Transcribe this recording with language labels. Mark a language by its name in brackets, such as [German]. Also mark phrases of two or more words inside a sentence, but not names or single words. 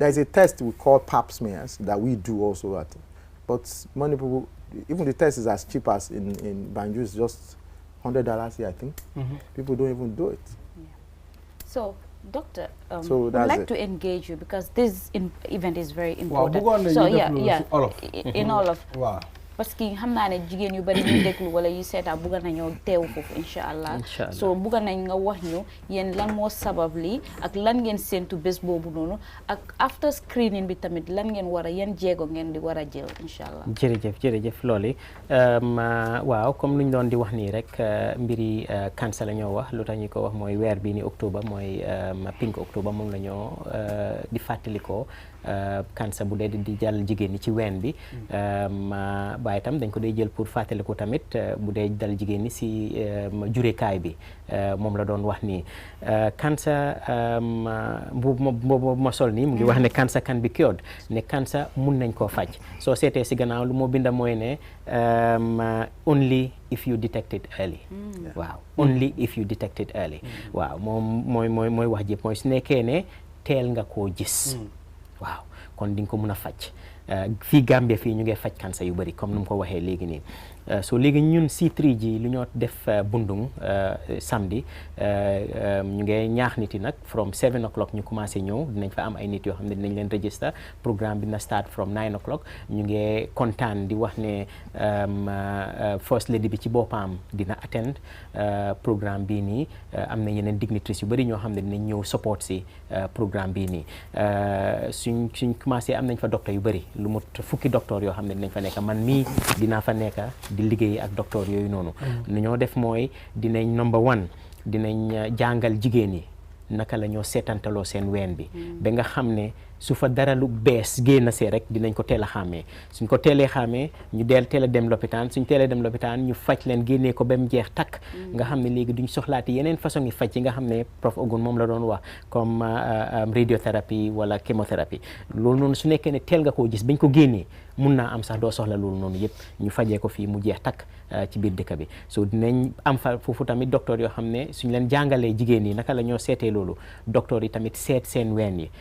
[English] There's a test we call pap smears that we do also but many people, even the test is as cheap as in Banjul, it's just $100 here, I think. People don't even do it. Yeah. So, Doctor, So I'd that's like it. to engage you because this event is very Wow, important. So in all of. Wow. [French] Parce que [Wolof] xam naa ne jigéen yu bari ñu déglu wala yu seetaan bugga nañoo teew foofu inshallah. So bugga nañ nga wax ñu yéen lan moo sabab lii ak lan ngeen séentu bés boobu noonu ak [English] after screening [Wolof] bi tamit lan ngeen war a yan jéego ngeen di war a jël inshallah. jërëjëf loolu waaw comme lu ñu doon di wax nii rek mbiri cancer la ñoo wax lu tax ñu ko wax mooy weer bi ni octobre mooy pink octobre moom la ñoo di fàttalikoo cancer bu dee di jàll jigéen ñi ci ween bi waaye tam dañ ko dee jël pour fàttali ko tamit bu dee dal jigéen ñi si jurekaay bi moom la doon wax nii cancer boobu ma sol nii mu ngi wax ne [English] cancer can be cured [Wolof] ne cancer mun nañ koo faj soo seetee si gannaaw lu moo binda mooy ne [English] only if you detect it early [Wolof] waaw [English] only if you detect it early [Wolof] waaw moom mooy wax jëpp mooy su nekkee ne teel nga koo gis waaw kon di nga ko mën a faj fii Gambia fii ñu ngi faj cancer yu bari comme nu mu ko waxee léegi nii so léegi ñun C3G lu ñoo def Bundung samedi ñu ngi ñaax nit yi nag [English] from 7 o'clock [Wolof] ñu commencé ñëw dinañ fa am ay nit yoo xam ne dinañ leen register programme bi na [English] start from 9 o'clock [Wolof] ñu ngi kontaan di wax ne [English] first lady [Wolof] bi ci boppam dina attend programme bii nii am na yeneen dignitaries yu bari ñoo xam ne dinañ ñëw support si programme bii nii suñ commencé am nañ fa docteur yu bari lu mut fukki docteur yoo xam ne dinañ fa nekk man mii dinaa fa nekk di liggéey ak docteur yooyu noonu li ñoo def mooy dinañ [English] number one [Wolof] dinañ jàngal jigéen yi naka la ñoo seetantaloo seen ween bi ba nga xam ne su fa dara lu bees génn see rek dinañ ko teel a xàmmee suñ ko teelee xàmmee ñu teel a dem lopitaan suñ teelee dem lopitaan ñu faj leen génnee ko ba mu jeex takk nga xam ne léegi duñ soxlaati yeneen façon yi faj yi nga xam ne prof Ogun moom la doon wax comme radiothérapie wala chimiothérapie loolu noonu su nekkee ne teel nga koo gis bañ ko génnee mun naa am sax doo soxla loolu noonu yëpp ñu fajee ko fii mu jeex takk ci biir dëkk bi so dinañ am fa foofu tamit docteur yoo xam ne suñ leen jàngalee jigéen yi naka la ñoo seetee loolu docteur yi tamit seet seen ween yi